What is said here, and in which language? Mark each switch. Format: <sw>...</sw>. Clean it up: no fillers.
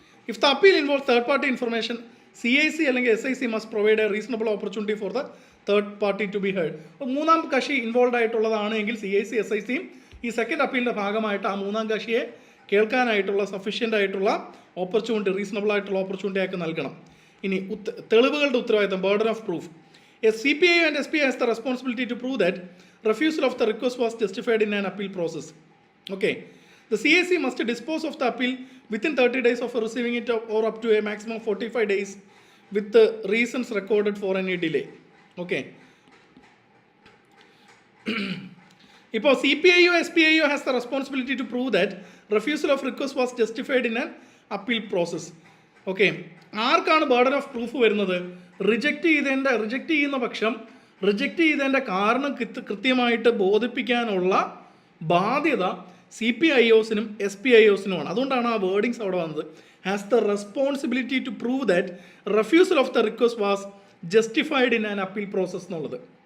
<en>if the appeal involve third party information, CIC</en> <ml>അല്ലെങ്കിൽ</ml> <en>SIC must provide a reasonable opportunity for the third party to be heard.</en> <ml>അപ്പോൾ മൂന്നാം കക്ഷി involve ആയിട്ടുള്ളതാണ് എങ്കിൽ CIC SICയും ഈ second അപ്പീലിൻ്റെ ഭാഗമായിട്ട് ആ മൂന്നാം കക്ഷിയെ കേൾക്കാനായിട്ടുള്ള സഫീഷ്യൻ്റ് ആയിട്ടുള്ള ഓപ്പർച്യൂണിറ്റി, റീസണബിൾ ആയിട്ടുള്ള ഓപ്പർച്യൂണിറ്റി ആക്കി നൽകണം. ഇനി തെളിവുകളുടെ ഉത്തരവാദിത്തം, burden of proof.</ml> <en>A CPIO and SPI has the responsibility to prove that refusal of the request was justified in an appeal process. Okay. The CIC must dispose of the appeal within 30 days of receiving it or up to a maximum of 45 days with the reasons recorded for any delay. Okay.</en> <ml>ഇപ്പോൾ</ml> <en>CPIO SPIO has the responsibility to prove that refusal of request was justified in an appeal process.</en> <ml>Okay. ആർക്കാണ് burden of proof വരുന്നത്? Reject ചെയ്യുന്ന പക്ഷം reject ചെയ്തതിൻ്റെ കാരണം കൃത്യമായിട്ട് ബോധിപ്പിക്കാനുള്ള ബാധ്യത CPIOസിനും SPIOസിനുമാണ്. അതുകൊണ്ടാണ് ആ വേർഡിങ്സ് അവിടെ വന്നത്.</ml> <en>has the responsibility to prove that refusal of the request was justified in an appeal process</en> <ml>എന്നുള്ളത്.</ml>